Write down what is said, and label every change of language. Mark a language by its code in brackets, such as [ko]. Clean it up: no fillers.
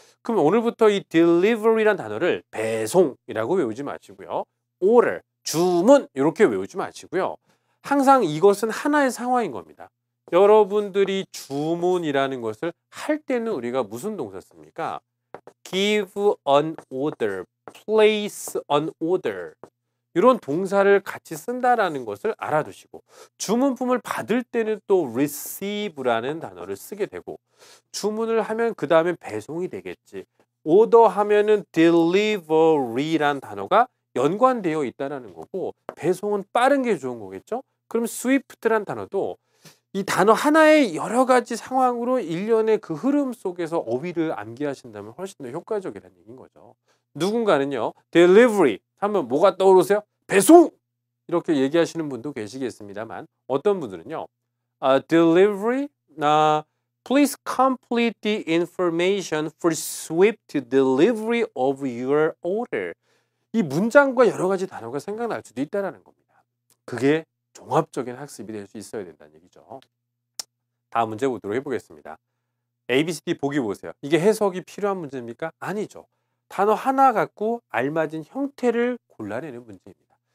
[ko] 그럼 오늘부터 이 delivery란 단어를 배송이라고 외우지 마시고요. order, 주문 이렇게 외우지 마시고요. 항상 이것은 하나의 상황인 겁니다. 여러분들이 주문이라는 것을 할 때는 우리가 무슨 동사 씁니까? [en] give an order, place an order. [ko] 이런 동사를 같이 쓴다라는 것을 알아두시고 주문품을 받을 때는 또 receive라는 단어를 쓰게 되고 주문을 하면 그 다음에 배송이 되겠지. 오더하면은 delivery란 단어가 연관되어 있다라는 거고 배송은 빠른 게 좋은 거겠죠. 그럼 swift란 단어도 이 단어 하나의 여러 가지 상황으로 일련의 그 흐름 속에서 어휘를 암기하신다면 훨씬 더 효과적이라는 얘기인 거죠. 누군가는요, delivery 하면 뭐가 떠오르세요? 배송! 이렇게 얘기하시는 분도 계시겠습니다만 어떤 분들은요, delivery, [en] please complete the information for swift delivery of your order. [ko] 이 문장과 여러 가지 단어가 생각날 수도 있다는 겁니다. 그게 종합적인 학습이 될 수 있어야 된다는 얘기죠. 다음 문제 보도록 해보겠습니다. A, B, C, D 보기 보세요. 이게 해석이 필요한 문제입니까? 아니죠. 단어 하나 갖고 알맞은 형태를 골라내는 문제입니다.